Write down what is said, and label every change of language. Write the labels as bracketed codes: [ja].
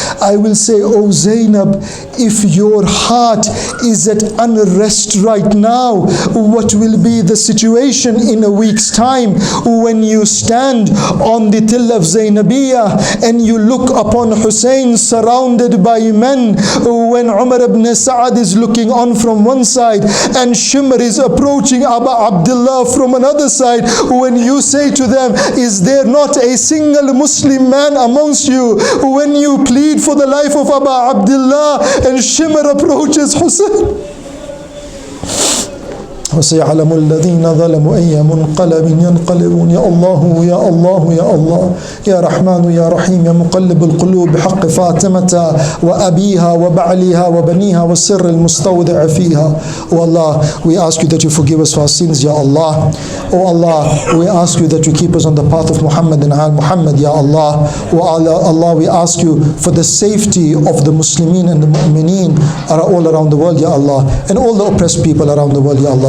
[en] I will say, oh Zainab, if your heart is at unrest right now, what will be the situation in a week's time when you stand on the till of Zainabiyah and you look upon Hussain surrounded by men, when Umar ibn Sa'ad is looking on from one side and Shimr is approaching Abu Abdullah from another side, when you say to them, is there not a single Muslim man amongst you? When you plead for the life of Abu Abdullah and Shimr approaches Hussain, [ar] وسيعلم الذين ظلموا أي منقلب ينقلبون. يا الله يا الله يا الله يا رحمن يا رحيم يا مقلب القلوب بحق فاطمة وأبيها وبعلها وبنيها والسر المستودع فيها. [en] Oh Allah, we ask you that you forgive us for our sins, Ya Allah. Oh Allah, we ask you that you keep us on the path of Muhammad and Al Muhammad, Ya Allah. Oh Allah, we ask you for the safety of the Muslimin and the Mu'mineen all around the world, Ya Allah, and all the oppressed people around the world, Ya Allah.